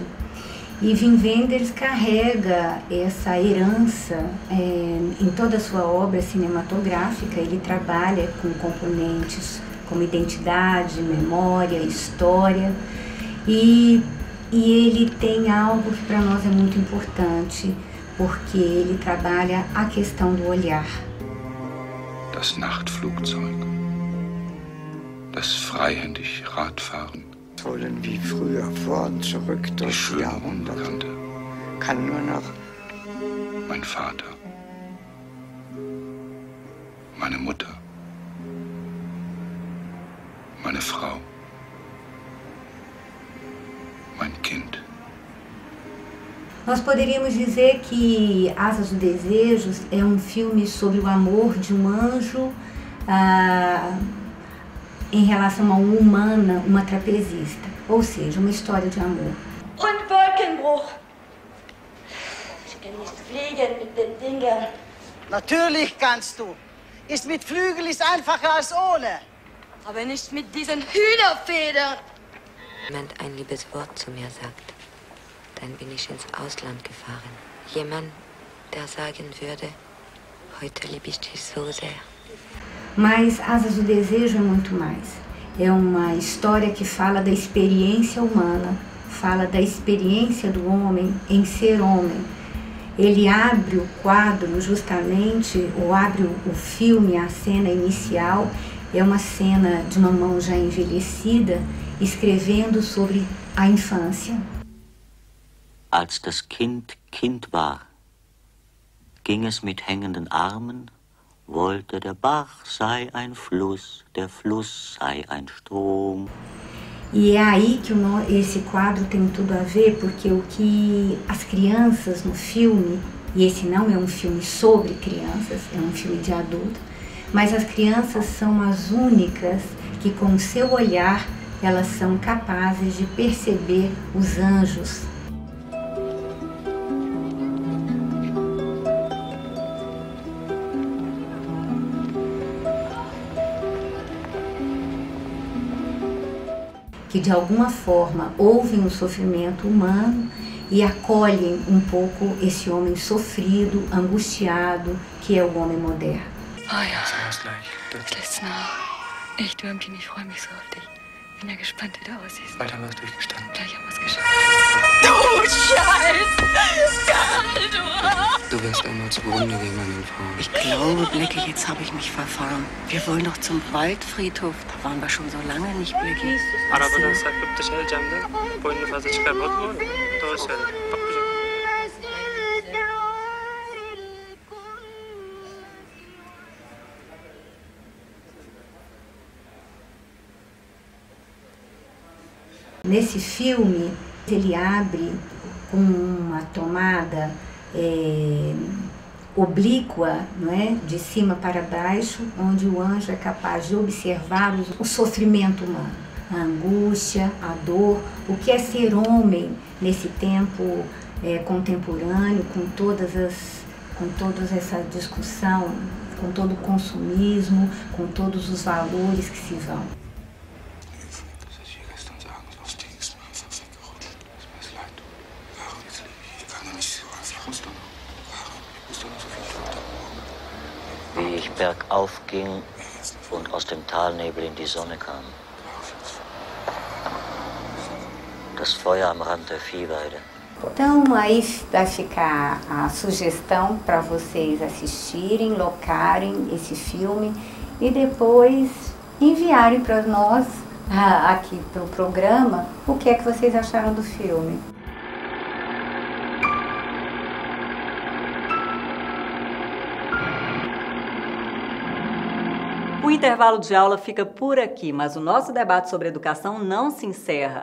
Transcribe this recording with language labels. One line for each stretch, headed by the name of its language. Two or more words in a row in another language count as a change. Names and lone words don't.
Portuguese: E Wim Wenders carrega essa herança em toda a sua obra cinematográfica. Ele trabalha com componentes como identidade, memória, história e ele tem algo que para nós é muito importante, porque ele trabalha a questão do olhar.
German: Das Nachtflugzeug, das freihändig Radfahren, wollen wie früher vor und zurück durch die Jahrhunderte. Kann nur noch mein Vater, meine Mutter, meine Frau, mein Kind.
Portuguese: Nós poderíamos dizer que Asas do Desejo é um filme sobre o amor de um anjo em relação a uma humana, uma trapezista, ou seja, uma história de amor.
German: Und Wolkenbruch. Ich kann nicht fliegen mit den Dingern. Natürlich kannst du. Ist mit Flügel ist einfacher als ohne. Aber nicht mit diesen Hühnerfedern. Jemand ein liebes Wort zu mir sagt, dann bin ich ins Ausland gefahren. Jemand, der sagen würde, heute liebe ich dich so sehr.
Portuguese: Mas Asas do Desejo é muito mais. é uma história que fala da experiência humana, fala da experiência do homem em ser homem. Ele abre o quadro justamente, ou abre o filme, a cena inicial, é uma cena de uma mão já envelhecida, escrevendo sobre a infância.
German: Als das Kind Kind war, ging es mit hängenden Armen, wollte der Bach sei ein Fluss, der Fluss sei ein Strom.
Portuguese: E é aí que esse quadro tem tudo a ver, porque o que as crianças no filme, e esse não é um filme sobre crianças, é um filme de adulto, mas as crianças são as únicas que com o seu olhar elas são capazes de perceber os anjos. Que de alguma forma ouvem o sofrimento humano e acolhem um pouco esse homem sofrido, angustiado, que é o homem moderno.
German: Oh ja, es lässt nach. Echt, Würmchen, ich freue mich so auf dich. Bin ja gespannt, wie du aussiehst. Bald haben wir es durchgestanden. Gleich haben wir es geschafft. Du Scheiß! Du wirst einmal zugrunde gehen, meine Frau. Ich glaube, Blackie, jetzt habe ich mich verfahren. Wir wollen doch zum Waldfriedhof. Da waren wir schon so lange nicht, Blackie.
Turkish: Arabadan sarkıp dışarı camda boynunu fazla çıkarmadı mı? Doğru söyle. Bak güzel.
Portuguese: Nesse filme, ele abre com uma tomada oblíqua, não é? De cima para baixo, onde o anjo é capaz de observar o sofrimento humano, a angústia, a dor, o que é ser homem nesse tempo contemporâneo, com toda essa discussão, com todo o consumismo, com todos os valores que se vão.
German: Wie ich bergauf ging und aus dem Talnebel in die Sonne kam. Das Feuer am Rand der Viehweide.
Portuguese: Então aí vai ficar a sugestão para vocês assistirem, locarem esse filme e depois enviarem para nós, aqui para o programa, o que é que vocês acharam do filme. O intervalo de aula fica por aqui, mas o nosso debate sobre educação não se encerra.